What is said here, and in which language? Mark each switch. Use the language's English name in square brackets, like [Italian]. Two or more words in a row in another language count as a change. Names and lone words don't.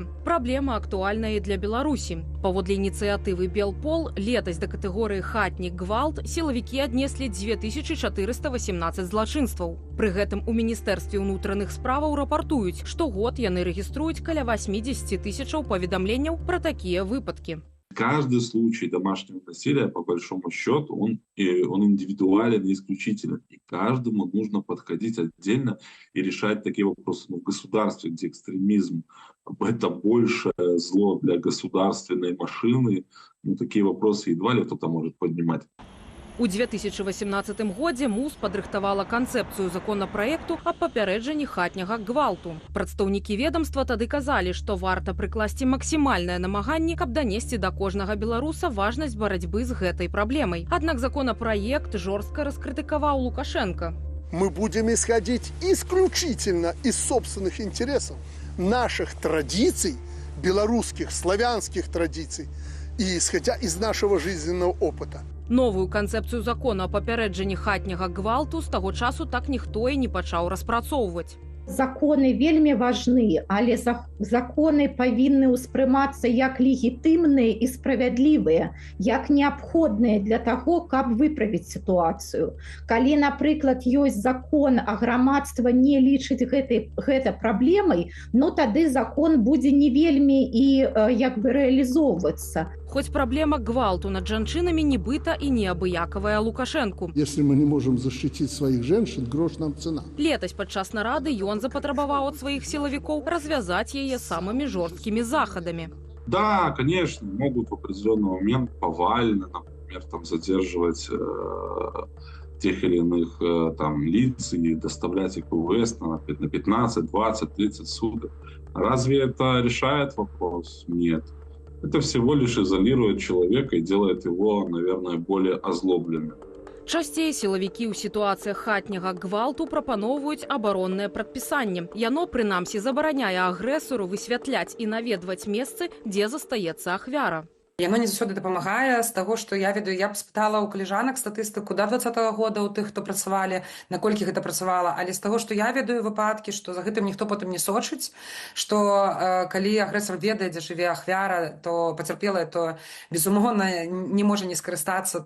[Belarusian] Праблема актуальная і для Беларусі. Паводле ініцыятывы Белпол, летась да катэгорыі хатні гвалт сілавікі аднеслі 2418 злачынстваў. Пры гэтым у Міністэрстве ўнутраных справаў рапартуюць, штогод яны рэгіструюць каля 80 тысячаў паведамленняў пра такія выпадкі. [Russian] Каждый случай домашнего насилия, по большому счету, он индивидуален и исключителен. И каждому нужно подходить отдельно и решать такие вопросы. Но в государстве, где экстремизм – это большее зло для государственной машины, такие вопросы едва ли кто-то может поднимать. [Belarusian] У 2018 годзе МУЗ падрыхтавала канцэпцыю законапраекту аб папярэджанні хатняга гвалту. Прадстаўнікі ведамства тады казалі, што варта прыкласці максімальнае намаганне, каб данесці да кожнага беларуса важнасць барацьбы з гэтай праблемай. Аднак законапраект жорстка раскрытыкаваў Лукашенко. [Russian] Мы будем исходить исключительно из собственных интересов, наших традиций, белорусских, славянских традиций, и исходя из нашего жизненного опыта. [Belarusian] Новую канцэпцыю закона о папярэджанні хатняга гвалту з таго часу так ніхто і не пачаў распрацоўваць. Законы вельмі важны, але законы павінны ўспрымацца як легітымныя і справядлівыя, як неабходныя для таго, каб выправіць сітуацыю. Калі, напрыклад, ёсць закон, а грамадства не лічыць гэта праблемай, тады закон будзе не вельмі і рэалізоўвацца. Хоць праблема гвалту над жанчынамі нібыта і неабыякавая Лукашэнку. [Russian] Если мы не можем защитить своих женщин, грош нам цена. [Belarusian] Летась падчас нарады ён запатрабаваў ад сваіх сілавікоў развязаць яе самымі жорсткімі захадамі. [Russian] Да, конечно, могут в определенный момент повально, например, задерживать тех или иных лиц и доставлять их в УВС на 15, 20, 30 суток. Разве это решает вопрос? Нет. Это всего лишь изолирует человека и делает его, наверное, более озлобленным. [Belarusian] Часцей сілавікі ў сітуацыях хатняга гвалту прапаноўваюць абароннае прадпісанне. Яно, прынамсі, забараняе агрэсару высвятляць і наведваць месцы, дзе застаецца ахвяра. Яно не заўсёды дапамагае з таго, што я ведаю, я б спытала ў калежанак статыстыку да 2020 года ў тых, хто працавалі, наколькі гэта працавала, але з таго, што я ведаю выпадкі, што за гэтым ніхто потым не сочыць, што калі агрэсар ведае, дзе жыве ахвяра, то пацярпелая, то безумоўна не можа не скарыстацца.